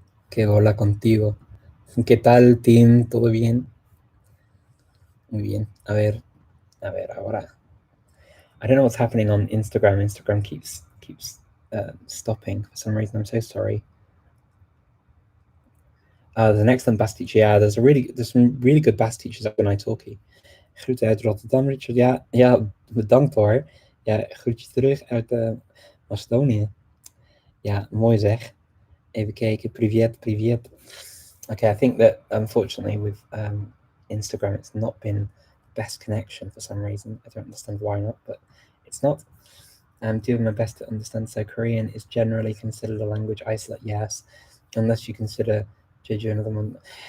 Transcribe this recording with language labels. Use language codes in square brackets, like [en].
[es] Que hola contigo. ¿Qué tal, Tim? ¿Todo bien? Muy bien. A ver, ahora. [en] I don't know what's happening on Instagram. Instagram keeps stopping for some reason. I'm so sorry. There's an excellent Basque teacher. Yeah, there's some really good Basque teachers up in italki. [nl] Groet uit Rotterdam, Richard. Ja, bedankt hoor. Ja, groetje terug uit Macedonië. Ja, mooi zeg. Even kijken. Privet. [en] Okay, I think that unfortunately with Instagram, it's not been the best connection for some reason. I don't understand why not, but it's not. I'm doing my best to understand. So Korean is generally considered a language isolate, yes, unless you consider Jeju another one.